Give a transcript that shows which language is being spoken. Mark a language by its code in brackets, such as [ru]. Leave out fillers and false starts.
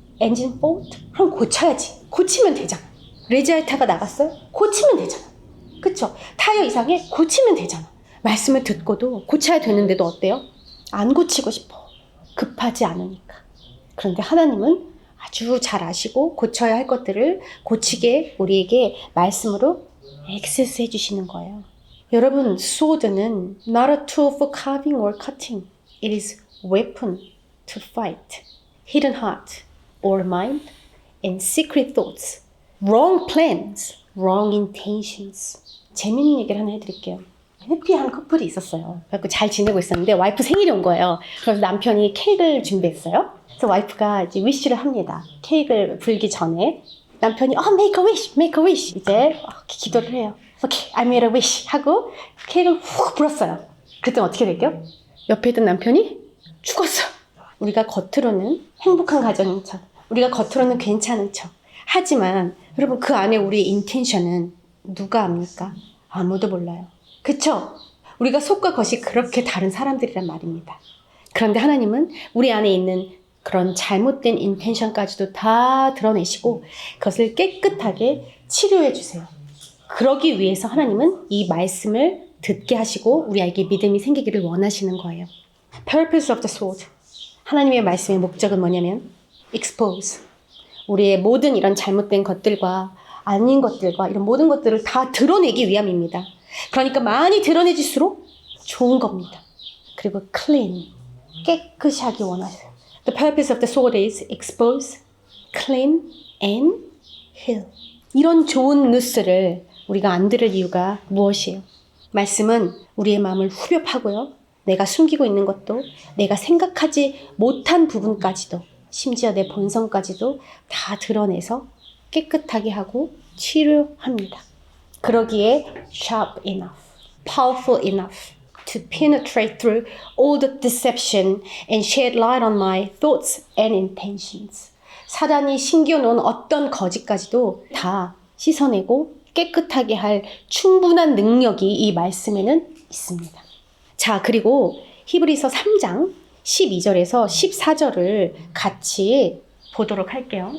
[ko] 엔진 폴트? 그럼 고쳐야지. 고치면 되잖아. 레지알타가 나갔어요? 고치면 되잖아. 그쵸? 타이어 이상해? 고치면 되잖아. 말씀을 듣고도 고쳐야 되는데도 어때요? 안 고치고 싶어. 급하지 않으니까. 그런데 하나님은 아주 잘 아시고 고쳐야 할 것들을 고치게 우리에게 말씀으로 액세스 해주시는 거예요. 여러분, [en] sword는 not a tool for carving or cutting. It is weapon to fight hidden heart or mind and secret thoughts, wrong plans, wrong intentions. [ko] 재밌는 얘기를 하나 해드릴게요. 해피한 커플이 있었어요. 그래서 잘 지내고 있었는데 와이프 생일이 온 거예요. 그래서 남편이 케이크를 준비했어요. 그래서 와이프가 이제 위시를 합니다. 케이크를 불기 전에 남편이 [en] make a wish, make a wish. [ko] 이제 기도를 해요. [en] Okay, I made a wish [ko] 하고 케이크를 훅 불었어요. 그랬더니 어떻게 될게요? 옆에 있던 남편이 죽었어. 우리가 겉으로는 행복한 가정인 척, 우리가 겉으로는 괜찮은 척 하지만 여러분 그 안에 우리의 인텐션은 누가 압니까? 아무도 몰라요. 그쵸? 우리가 속과 겉이 그렇게 다른 사람들이란 말입니다. 그런데 하나님은 우리 안에 있는 그런 잘못된 인텐션까지도 다 드러내시고 그것을 깨끗하게 치료해 주세요. 그러기 위해서 하나님은 이 말씀을 듣게 하시고 우리에게 믿음이 생기기를 원하시는 거예요. [en] Purpose of the sword. [ko] 하나님의 말씀의 목적은 뭐냐면 expose. 우리의 모든 이런 잘못된 것들과 아닌 것들과 이런 모든 것들을 다 드러내기 위함입니다. 그러니까 많이 드러내질수록 좋은 겁니다. 그리고 clean. 깨끗이 하기 원하세요. [en] The purpose of the sword is expose, clean, and heal. [ko] 이런 좋은 뉴스를 우리가 안 들을 이유가 무엇이에요? 말씀은 우리의 마음을 후벼 파고요. 내가 숨기고 있는 것도, 내가 생각하지 못한 부분까지도, 심지어 내 본성까지도 다 드러내서 깨끗하게 하고 치료합니다. 그러기에 [en] sharp enough, powerful enough to penetrate through all the deception and shed light on my thoughts and intentions. [ko] 사단이 심겨놓은 어떤 거짓까지도 다 씻어내고 깨끗하게 할 충분한 능력이 이 말씀에는 있습니다. 자, 그리고 히브리서 3장 12절에서 14절을 같이 보도록 할게요.